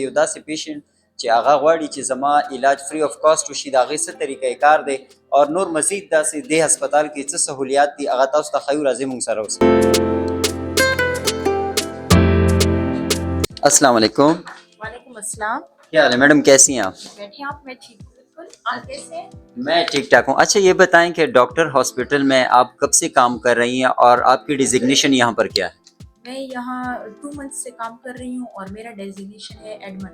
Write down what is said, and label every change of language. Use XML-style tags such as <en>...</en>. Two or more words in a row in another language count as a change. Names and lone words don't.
<ps>یو داسې پیشنټ چې هغه غواړي چې زما علاج</ps> <en>free of cost</en> <ps>وشي د هغې څه طریقې کار دی او نور مزید داسې دې هسپتال کې څه سهولیات دي هغه تاسو ته ښیو. راځئ مونږ سره اوسئ.</ps> <ar>السلام علیکم. وعلیکم السلام.</ar> <ur>کیا حال ہے میڈم، کیسی ہیں آپ؟ بیٹھے آپ؟ میں ٹھیک ہوں بالکل. آپ کیسے ہیں؟ میں ٹھیک ٹھاک ہوں. اچھا یہ بتائیں کہ ڈاکٹر ہاسپٹل میں آپ کب سے کام کر رہی ہیں اور آپ کی ڈیزگنیشن یہاں پر کیا ہے؟ میں یہاں 2 منتھ سے کام کر رہی ہوں اور میرا ڈیزگنیشن ہے ایڈمن.</ur>